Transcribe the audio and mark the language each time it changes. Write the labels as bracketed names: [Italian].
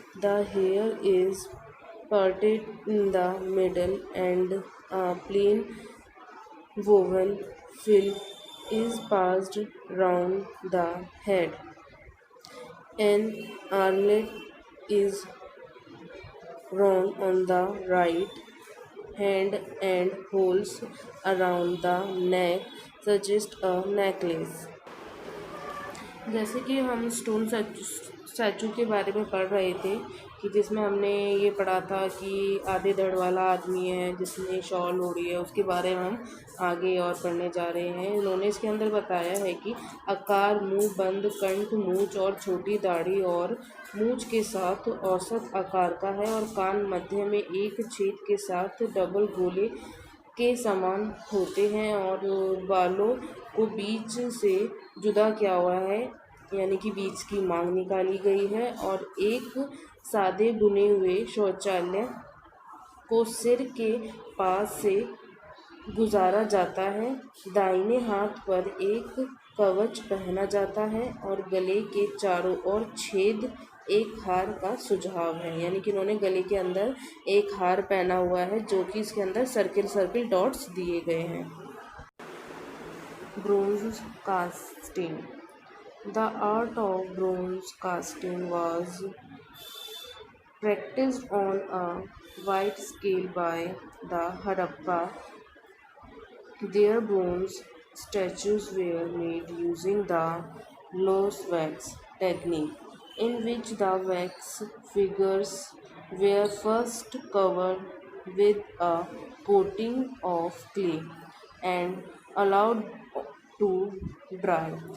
[English] The hair is parted in the middle and a plain woven frill is passed round the head. An armlet is worn on the right hand and holes around the neck suggest a necklace. [Hindi] जैसे कि हम stone statue के बारे में पढ़ रहे थे कि जिसमें हमने ये पढ़ा था कि आधे धड़ वाला आदमी है जिसने शॉल ओढ़ी है, उसके बारे में हम आगे और पढ़ने जा रहे हैं। उन्होंने इसके अंदर बताया है कि आकार, मुंह बंद, कंठ, मूंछ और छोटी दाढ़ी और मूंछ के साथ औसत आकार का है और कान मध्य में एक छेद के साथ डबल गोले के समान होते हैं और बालों को बीच से जुदा किया हुआ है, यानी कि बीच की मांग निकाली गई है और एक सादे बुने हुए शौचालय को सिर के पास से गुजारा जाता है। दाहिने हाथ पर एक कवच पहना जाता है और गले के चारों ओर छेद एक हार का सुझाव है, यानी कि उन्होंने गले के अंदर एक हार पहना हुआ है जो कि इसके अंदर सर्किल सर्किल डॉट्स दिए गए हैं। [English] Bronze casting: the art of bronze casting was practiced on a wide scale by the Harappa. Their bronze statues were made using the loess wax technique, in which the wax figures were first covered with a coating of clay and allowed to dry.